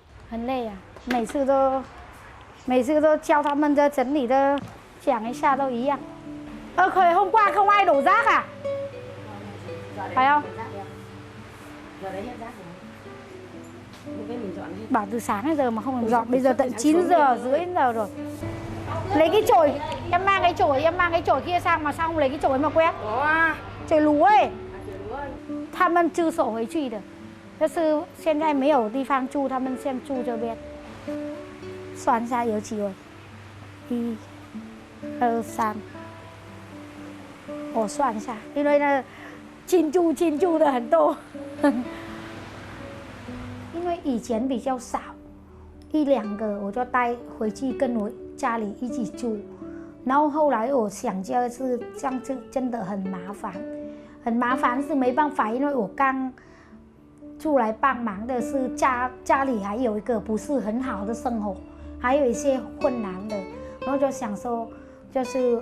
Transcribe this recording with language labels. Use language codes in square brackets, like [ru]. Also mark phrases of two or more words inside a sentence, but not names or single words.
[zh] 很累啊，每次都叫他们的整理的讲一下都一样。 [vi] Khởi hôm qua không ai đổ rác à? Phải không? Bảo từ sáng đến giờ mà không làm dọn, bây giờ tận 9 giờ rưỡi đến giờ rồi. Lấy cái chổi, em mang cái chổi kia sang mà sao không lấy cái chổi mà quét? Chổi lúa ấy. [zh] 他们支手回去的，就是现在没有地方住，他们先住这边。算一下有几位？1、2、3。我算一下，因为那进驻的很多，因为以前比较少，1、2个我就带回去跟我家里一起住，然后后来我想就是这样子真的很麻烦，很麻烦是没办法，因为我刚出来帮忙的是家里还有一个不是很好的生活，还有一些困难的，然后就想说就是。